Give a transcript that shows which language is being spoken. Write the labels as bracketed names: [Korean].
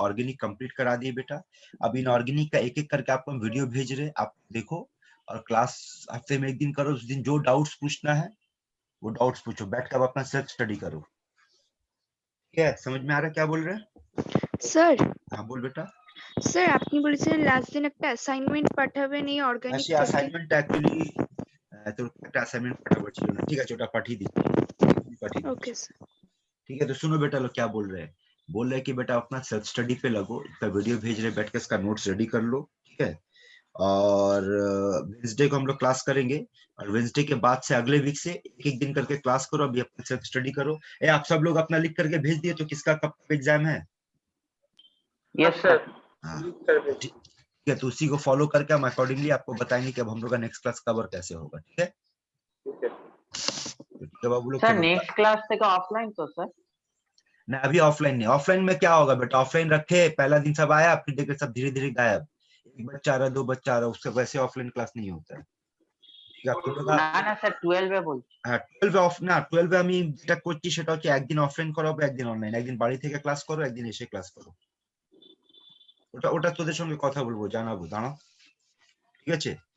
[Hindi] Organic complete करा दिए बेटा, अब इन ऑर्गेनिक का एक एक करके आपको हम वीडियो भेज रहे, आप देखो और क्लास हफ्ते में 1 दिन करो। उस दिन जो डाउट्स पूछना है वो डाउट्स पूछो, बैठ कर अपना सेल्फ स्टडी करो। क्या समझ में आ रहा है क्या बोल रहे हैं? सर। हाँ बोल बेटा। [Bangla] স্যার আপনি বলেছিলেন লাস্ট দিন একটা অ্যাসাইনমেন্ট পাঠাবেন এই অর্গানিক সে অ্যাসাইনমেন্ট অ্যাকচুয়ালি তোর একটা অ্যাসাইনমেন্ट পাঠাবার ছিল না, ঠিক আছে ওটা পাঠিয়ে দিচ্ছি, পাঠিয়ে দিচ্ছি। [Hindi] Okay sir. ठीक है, तो सुनो बेटा लोग क्या बोल रहे हैं। बोल रहे हैं कि बेटा अपना सेल्फ स्टडी पे लगो, इसका वीडियो भेज रहे, बैठ के इसका नोट्स रेडी कर लो, ठीक है। और वेडनेसडे को हम लोग क्लास करेंगे, और वेडनेसडे के बाद से अगले वीक से एक एक दिन करके क्लास करो। अभी अपना सेल्फ स्टडी करो। आप सब लोग अपना लिख करके भेज दिए तो किसका कब एग्जाम है? Yes sir. हाँ ठीक है, तो उसी को फॉलो करके हम अकॉर्डिंगली आपको बताएंगे कि अब हम लोग का नेक्स्ट क्लास कवर कैसे होगा, ठीक है। ठीक है बाबू लोग, सर नेक्स्ट क्लास से का ऑफलाइन तो सर ना अभी ऑफलाइन नहीं। ऑफलाइन में क्या होगा बेटा, ऑफलाइन रखे पहला दिन सब आया, फिर देखे सब धीरे धीरे गायब, एक बच्चा आ रहा, 2 बच्चा आ रहा, उससे वैसे ऑफलाइन क्लास नहीं होता है, ठीक है। आप लोग ना सर [Bangla] 12 এ বলছি। হ্যাঁ 12 অফ না 12 আমি যেটা করছি সেটা হচ্ছে একদিন অফলাইন করাবো, একদিন অনলাইন, একদিন বাড়ি থেকে ক্লাস করো, একদিন এসে ক্লাস করো। ওটা ওটা তোদের সঙ্গে কথা বলবো, জানাবো, দাঁড়াও, ঠিক আছে।